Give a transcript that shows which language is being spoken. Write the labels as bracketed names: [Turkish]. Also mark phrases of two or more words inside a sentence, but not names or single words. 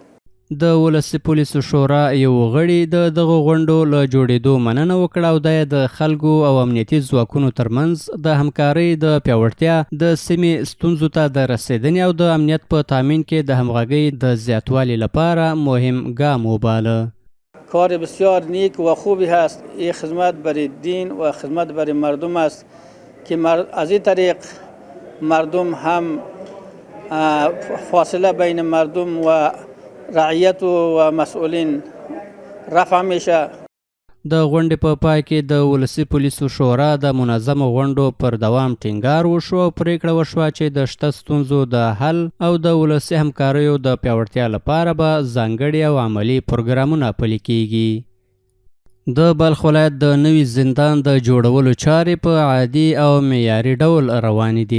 [Pashto] د ولسي پولیسو شورا یو غړي د دغه غونډو له جوړېدو مننه وکړه او د خلکو او امنیتي ځواکونو ترمنځ د همکارۍ د پیاوړتیا، د سیمې ستونزو ته د رسیدنې او د امنیت په تامین کې د همغږۍ د زیاتوالي لپاره مهم ګام وباله. [Persian] کار بسیار نیک و خوبی هست. این خدمت برای دین و خدمت برای مردم است که از این طریق مردم هم فاصله بین مردم و رعیت و مسئولین رفع میشه. [Pashto] د غونډې په پای کې د ولسي پولیسو شورا د منظمو غونډو پر دوام ټینګار وشو او پریکړه وشوه چې د شته ستونزو د حل او د ولسي همکاریو د پیاوړتیا لپاره به ځانګړي او عملي پروګرامونه پلي کیږي. د بلخ ولایت د نوي زندان د جوړولو چارې په عادي او معیاري ډول روانې دي.